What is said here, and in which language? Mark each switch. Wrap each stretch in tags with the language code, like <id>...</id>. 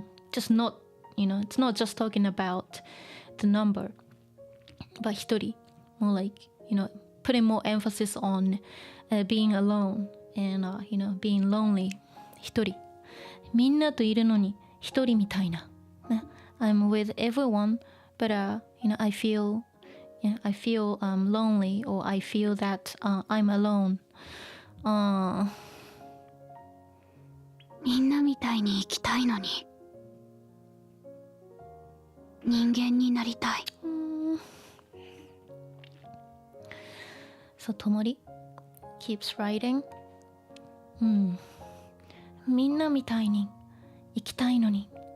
<en>just not it's not just talking about the number but 一人 more like putting more emphasis on being alone and being lonely</en> <ja>一人みんなといるのに一人みたいな</ja> <en>I'm with everyone, but I feel lonely, or I feel that I'm alone.</en> <ja>みんなみたいに生きたいのに、人間になりたい。</ja> <en>So Tomori keeps writing.</en> <ja>みんなみたいに生きたいのに。</ja>